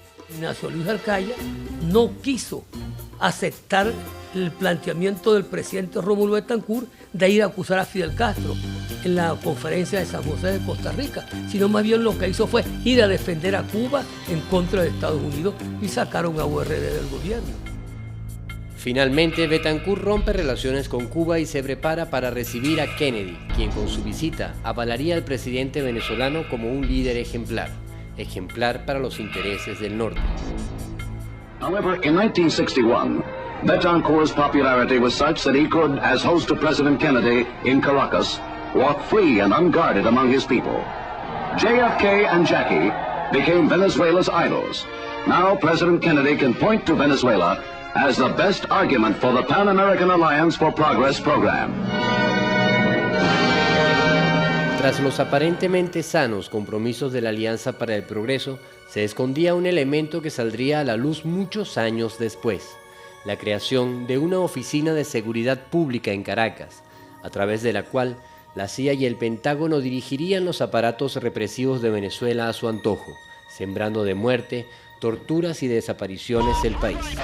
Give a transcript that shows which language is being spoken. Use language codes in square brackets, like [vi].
[es] Ignacio Luis Arcaya no quiso aceptar el planteamiento del presidente Rómulo Betancourt de ir a acusar a Fidel Castro en la conferencia de San José de Costa Rica, sino más bien lo que hizo fue ir a defender a Cuba en contra de Estados Unidos y sacaron a URD del gobierno. Finalmente, Betancourt rompe relaciones con Cuba y se prepara para recibir a Kennedy, quien con su visita avalaría al presidente venezolano como un líder ejemplar para los intereses del norte. [en] However, in 1961, Betancourt's popularity was such that he could, as host of President Kennedy in Caracas, walk free and unguarded among his people. JFK and Jackie became Venezuela's idols. Now President Kennedy can point to Venezuela as the best argument for the Pan-American Alliance for Progress program. [es] Tras los aparentemente sanos compromisos de la Alianza para el Progreso, se escondía un elemento que saldría a la luz muchos años después: la creación de una oficina de seguridad pública en Caracas, a través de la cual la CIA y el Pentágono dirigirían los aparatos represivos de Venezuela a su antojo, sembrando de muerte, torturas y desapariciones el país.